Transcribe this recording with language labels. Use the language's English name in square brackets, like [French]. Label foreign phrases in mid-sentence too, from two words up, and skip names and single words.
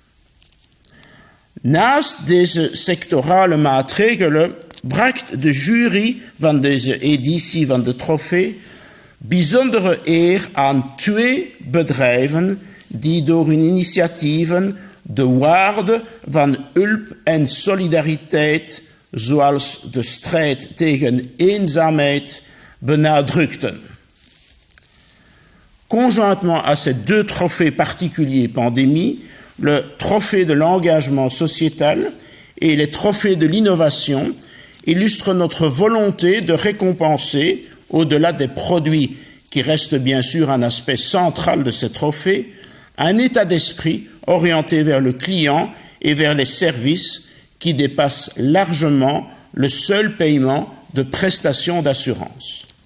[Dutch] Naast deze sectorale maatregelen bracht de jury van deze editie van de trofee bijzondere eer aan 2 bedrijven die door hun initiatieven de waarde van hulp en solidariteit, zoals de strijd tegen eenzaamheid, benadrukten. [French] Conjointement à ces deux trophées particuliers pandémie, le trophée de l'engagement sociétal et les trophées de l'innovation illustrent notre volonté de récompenser, au-delà des produits qui restent bien sûr un aspect central de ces trophées, un état d'esprit orienté vers le client et vers les services qui dépassent largement le seul paiement de prestations d'assurance.